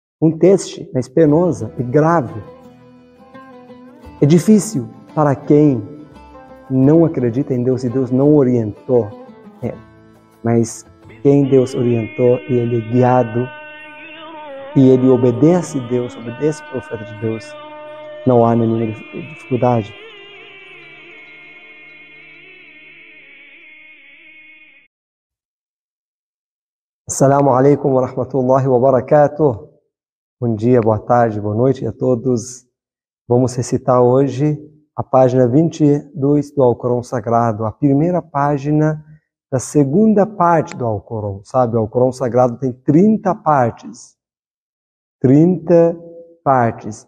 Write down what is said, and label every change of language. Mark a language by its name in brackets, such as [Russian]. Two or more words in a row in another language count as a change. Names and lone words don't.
[Portuguese] um teste, mas penosa e grave. É difícil para quem não acredita em Deus e Deus não orientou ele. Mas quem Deus orientou e ele é guiado e ele obedece a Deus, obedece o profeta de Deus, não há nenhuma dificuldade. [Arabic] السلام عليكم ورحمة الله وبركاته. [Portuguese] Bom dia, boa tarde, boa noite a todos. Vamos recitar hoje a página 22 do Alcorão Sagrado, a primeira página da segunda parte do Alcorão. Sabe, o Alcorão Sagrado tem 30 partes. 30 partes.